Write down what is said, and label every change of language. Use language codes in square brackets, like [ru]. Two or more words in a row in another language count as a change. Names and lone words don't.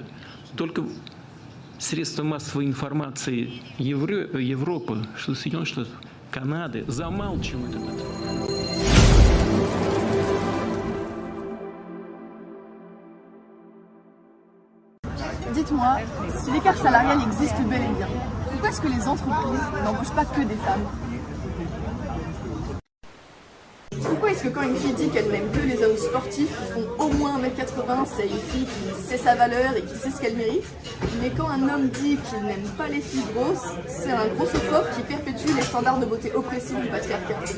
[ru] Только средства массовой информации Европы, Соединенных Штатов, Канады замалчивают этот факт. [fr] Dites-moi, si l'écart salarial existe bel et bien, pourquoi est-ce que les entreprises n'embauchent pas que des femmes? Pourquoi est-ce que quand une fille dit qu'elle n'aime que les hommes sportifs qui font au moins 1m80, c'est une fille qui sait sa valeur et qui sait ce qu'elle mérite, mais quand un homme dit qu'il n'aime pas les filles grosses, c'est un grossophobe qui perpétue les standards de beauté oppressifs du patriarcat?